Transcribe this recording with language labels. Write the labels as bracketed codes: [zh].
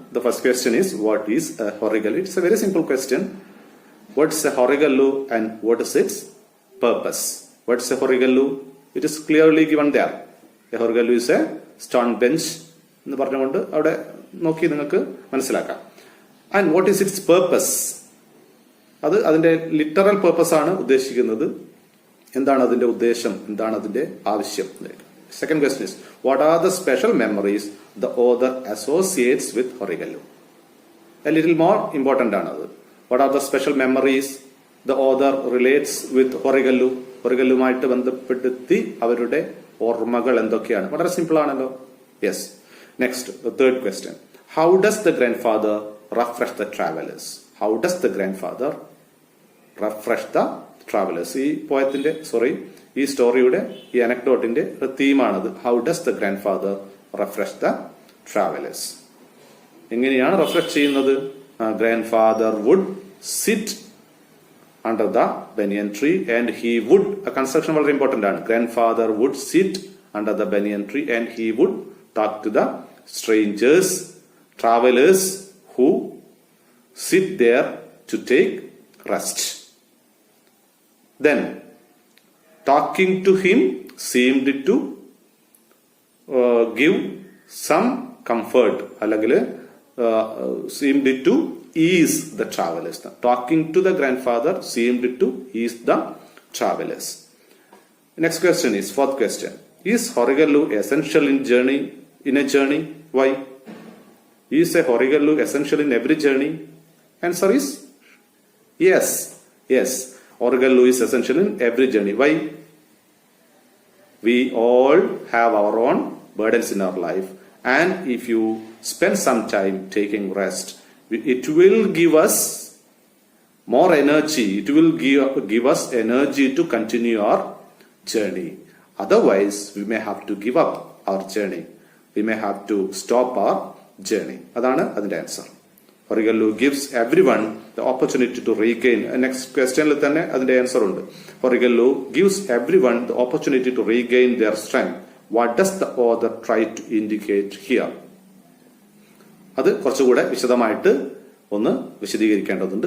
[en] The first question is, what is a Horigallu? It's a very simple question. What's a Horigallu and what is its purpose? What's a Horigallu? It is clearly given there. A Horigallu is a stone bench [ml] എന്ന് പറഞ്ഞുകൊണ്ട് അവിടെ നോക്കി നിങ്ങൾക്ക് മനസ്സിലാക്കാം. [en] And what is its purpose? [ml] അത് അതിന്റെ literal purpose ആണ് ഉദ്ദേശിക്കുന്നത്. എന്താണ് അതിന്റെ ഉദ്ദേശം, എന്താണ് അതിന്റെ ആവശ്യം? [en] Second question is, what are the special memories the author associates with Horigallu? A little more important [ml] ആണ് അത്. [en] What are the special memories the author relates with Horigallu? [ml] ഹൊറിഗല്ലുമായിട്ട് ബന്ധപ്പെടുത്തി അവരുടെ ഓർമ്മകൾ എന്തൊക്കെയാണ്? വളരെ സിമ്പിൾ ആണല്ലോ. Yes. [en] Next, third question, how does the grandfather refresh the travelers? How does the grandfather refresh the travelers? [ml] ഈ പോയത്തിന്റെ ഈ സ്റ്റോറിയുടെ ഈ അനക്ഡോട്ടിന്റെ ഒരു തീമാണത്. [en] How does the grandfather refresh the travelers? [ml] എങ്ങനെയാണ് റിഫ്രഷ് ചെയ്യുന്നത്? [en] grandfather would sit under the banyan tree and he would, [ml] construction വളരെ important ആണ്. [en] Grandfather would sit under the banyan tree and he would talk to the strangers, travelers who sit there to take rest. Then talking to him seemed to give some comfort, അല്ലെങ്കിൽ seemed to ease the travelers. Talking to the grandfather seemed to ease the travelers. Next question is, fourth question, is Horigallu essential in a journey? Why? Is a Horigallu essential in every journey? Answer is yes. Yes, Horigallu is essential in every journey. Why? We all have our own burdens in our life, and if you spend some time taking rest, it will give us more energy. It will give us energy to continue our journey. Otherwise, we may have to give up our journey. We may have to stop our journey. [ml] അതാണ് അതിന്റെ answer. [en] Horigallu gives everyone the opportunity to regain. [ml] Next ക്വസ്റ്റ്യനിൽ തന്നെ അതിന്റെ answer ഉണ്ട്. [en] Horigallu gives everyone the opportunity to regain their strength. What does the author try to indicate here? [ml] അത് കുറച്ചുകൂടെ വിശദമായിട്ട് ഒന്ന് വിശദീകരിക്കേണ്ടതുണ്ട്.